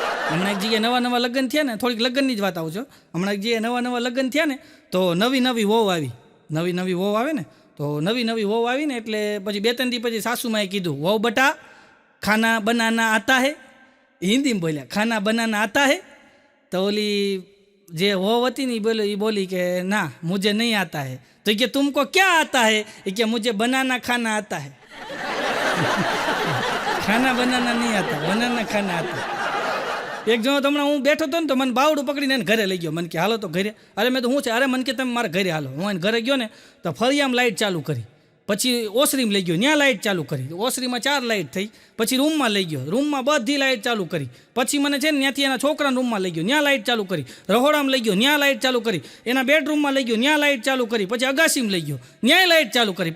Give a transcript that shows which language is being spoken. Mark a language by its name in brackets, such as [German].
[Gujarati] હમણાં એક જગ્યાએ નવા લગ્ન થયા ને, થોડીક લગ્નની જ વાત આવું છું, હમણાં એક જગ્યાએ નવા લગ્ન થયા ને તો નવી વહુ આવી, નવી વહુ આવે ને તો નવી વહુ આવી ને એટલે પછી 2-3 દી પછી સાસુમાએ કીધું, વહુ [Hindi] બટા ખાના બનાના આતા હે, [Gujarati] હિન્દીમાં બોલ્યા, [Hindi] ખાના બનાના આતા હે. [Gujarati] તો ઓલી જે વહુ હતી ને એ બોલી કે ના [Hindi] મુझे नहीं आता है. तो कि तुमको क्या आता है? कि मुझे बनाना खाना आता है. ખાના બનાના નહીં આતા, બનાના ખાના આતા. [Gujarati] એક જણો હમણાં હું બેઠો હતો ને તો મને બાવડું પકડીને એને ઘરે લઈ ગયો. મને કે હાલો તો ઘરે. અરે મેં તો શું છે, અરે મને કે તમે મારા ઘરે હાલો. હું એને ઘરે ગયો ને તો ફળિયામાં લાઇટ ચાલુ કરી, પછી ઓસરીમાં લઈ ગયો, ત્યાં લાઇટ ચાલુ કરી, ઓસરીમાં 4 લાઇટ થઈ, પછી રૂમમાં લઈ ગયો, રૂમમાં બધી લાઇટ ચાલુ કરી, પછી મને છે ને ત્યાંથી એના છોકરાના રૂમમાં લઈ ગયો, ત્યાં લાઇટ ચાલુ કરી, રહોડામાં લઈ ગયો, ત્યાં લાઇટ ચાલુ કરી, એના બેડરૂમમાં લઈ ગયો, ત્યાં લાઇટ ચાલુ કરી, પછી અગાસીમાં લઈ ગયો, ત્યાંય લાઇટ ચાલુ કરી.